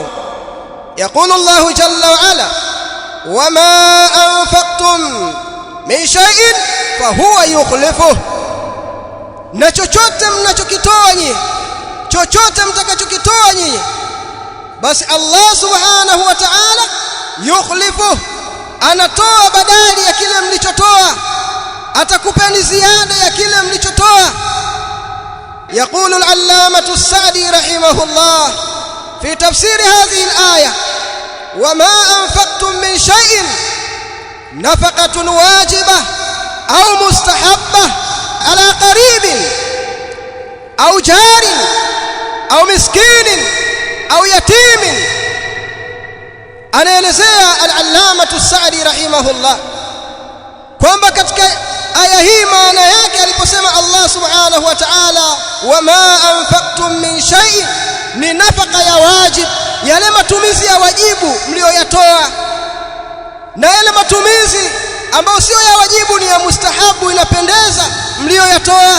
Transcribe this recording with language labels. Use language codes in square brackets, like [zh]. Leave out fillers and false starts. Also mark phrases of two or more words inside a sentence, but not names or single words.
[ar] يقول الله جل وعلا وما أنفقتم من شيء فهو يخلفه, [sw] na chochote mnachokitoa nyinyi, chochote mtakachokitoa nyinyi, basi Allah [ar] سبحانه وتعالى يخلفه, [sw] anatoa badali ya kile mlichotoa, atakupeni ziada ya kile mlichotoa. [ar] يقول العلامة السعدي رحمه الله في تفسير هذه الآية، وما أنفقتم من شيء نفقة واجبة أو مستحبة على قريب أو جار أو مسكين أو يتيم. [sw] anaelezea al-Allamah as-Sa'di rahimahullah kwamba katika aya hii maana yake aliposema Allah [ar] سبحانه وتعالى, وما أنفقتم من شيء, [sw] ni nafaka ya wajib, yale matumizi ya wajibu mlioyatoa, na yale matumizi ambayo sio ya wajibu, ni ya mustahabu, inapendeza, mlioyatoa.